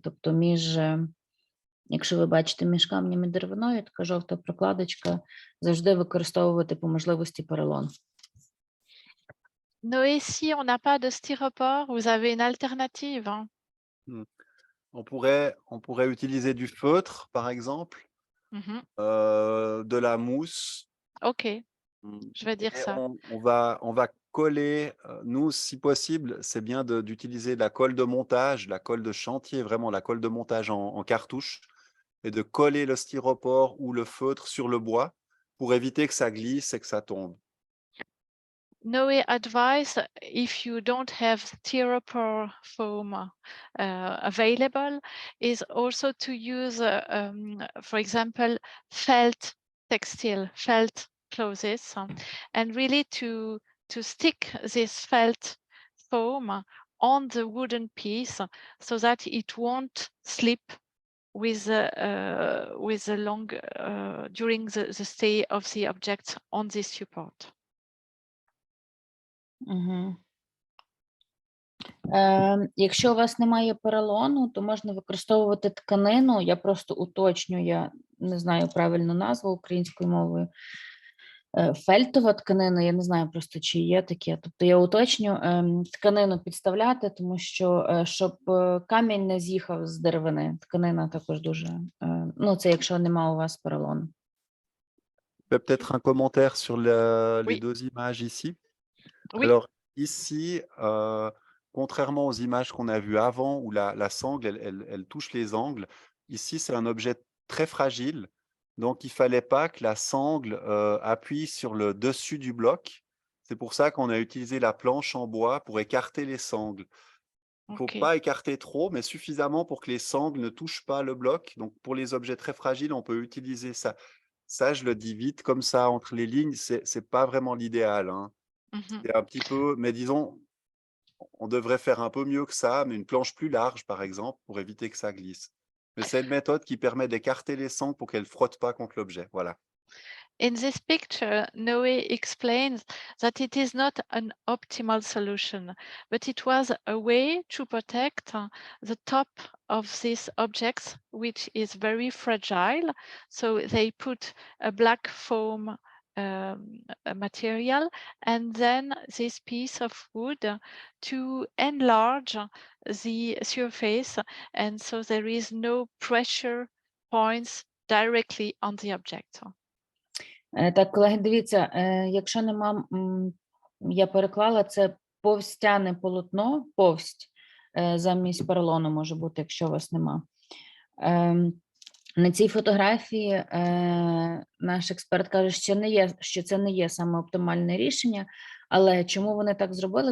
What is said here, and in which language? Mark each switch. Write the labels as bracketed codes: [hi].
[uk] Тобто якщо ви бачите між камнем і деревиною, така жовта прокладочка, завжди використовувати по можливості поролон. [fr] Noé, si on n'a pas de styropor, vous avez une alternative, hein? On pourrait utiliser du feutre, par exemple, de la mousse. Ok, je vais dire Et ça. on va coller, nous, si possible, c'est bien d'utiliser la colle de montage, la colle de chantier, vraiment la colle de montage en cartouche, et de coller le styropor ou le feutre sur le bois pour éviter que ça glisse et que ça tombe. [en] Noé advice, if you don't have styropor foam available, is also to use, for example, felt textile, felt clothes, and really to stick this felt foam on the wooden piece so that it won't slip with the long during the stay of the object on this support. Угу. [uk] Якщо у вас немає поролону, то можна використовувати тканину. Я просто уточню, я не знаю правильну назву українською мовою. Фельтова тканина, я не знаю просто, чи є таке. Тобто я уточню, тканину підставляти, тому що, щоб камінь не з'їхав з деревини. Тканина також дуже, ну це якщо нема у вас поролону. [fr] Peut-être un commentaire sur les Oui. deux images ici. Oui. Alors ici, contrairement aux images qu'on a vues avant où la sangle, elle touche les angles, ici c'est un objet très fragile, donc il fallait pas que la sangle appuie sur le dessus du bloc. C'est pour ça qu'on a utilisé la planche en bois pour écarter les sangles. Il ne faut Ok. pas écarter trop, mais suffisamment pour que les sangles ne touchent pas le bloc. Donc pour les objets très fragiles, on peut utiliser ça. Ça, je le dis vite comme ça entre les lignes, c'est pas vraiment l'idéal, hein. C'est un petit peu, mais disons, on devrait faire un peu mieux que ça, mais une planche plus large, par exemple, pour éviter que ça glisse. Mais c'est une méthode qui permet d'écarter les sangles pour qu'elles ne frottent pas contre l'objet. Voilà. [en] In this picture, Noé explains that it is not an optimal solution, but it was a way to protect the top of these objects, which is very fragile. So they put a black foam material and then this piece of wood to enlarge the surface, and so there is no pressure points directly on the object. [uk] Так, колеги, дивіться, якщо нема, я переклала, це повстяне полотно, повсть, замість поролону може бути, якщо у вас нема. На цій фотографії наш експерт каже, що це не є саме оптимальне рішення, але чому вони так зробили?